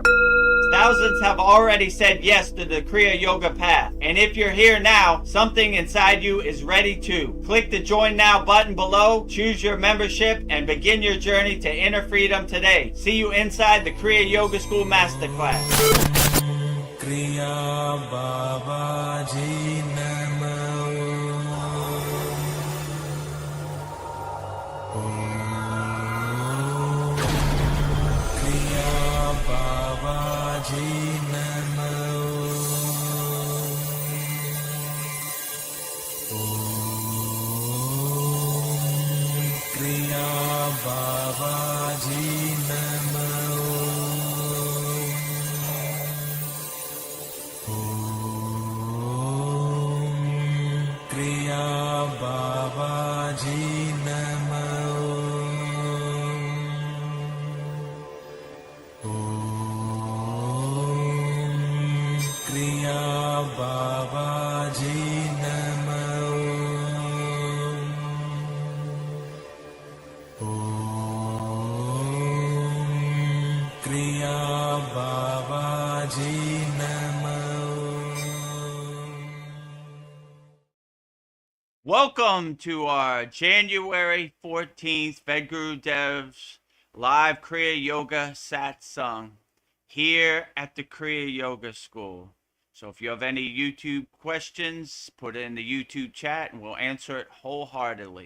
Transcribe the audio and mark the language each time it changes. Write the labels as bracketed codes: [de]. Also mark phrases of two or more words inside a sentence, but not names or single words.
[en] Thousands have already said yes to the Kriya Yoga path. And if you're here now, something inside you is ready too. Click the Join Now button below, choose your membership, and begin your journey to inner freedom today. See you inside the Kriya Yoga School Masterclass. [sa] Kriya Babaji Namo. Kriya Babaji Namo. Kriya Babaji Namo. Babaji Namo. Om Kriya Babaji Namo. Om Kriya Babaji Namo. [en] Welcome to our January 14th Vedagurudev's live Kriya Yoga Satsang here at the Kriya Yoga School. So if you have any YouTube questions, put it in the YouTube chat and we'll answer it wholeheartedly.